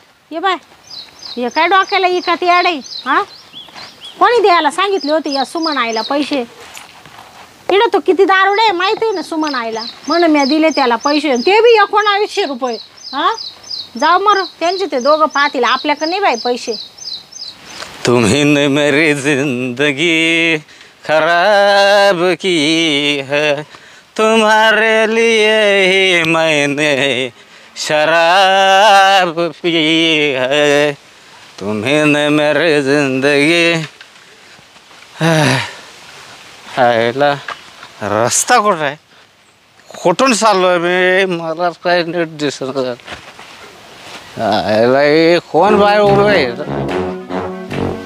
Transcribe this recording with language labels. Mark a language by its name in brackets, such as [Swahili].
[Marathi] ये बाय, हे काय डोक्याला इकात याडे. हा, कोणी द्यायला सांगितले होते या सुमन आईला पैसे? इकडं तो किती दारुडे आहे माहिती आहे ना सुमन आईला, म्हणून मी दिले त्याला पैसे, ते बी 1900 रुपये. हा, जाऊ मर, त्यांचे ते दोघं पाहतील, आपल्याकडे नाही बाई पैसे. [Hindi] तुम्ही ने मेरी जिंदगी खराब की है, तुम्हारे लिए ही मैंने शराब पी है, तुम्ही ने मेरी जिंदगी. [Marathi] हायला रस्ता कुठं आहे, कुठून चाललोय मी, मला काय नीट दिसत. हायला कोण बाहेर उभं आहे.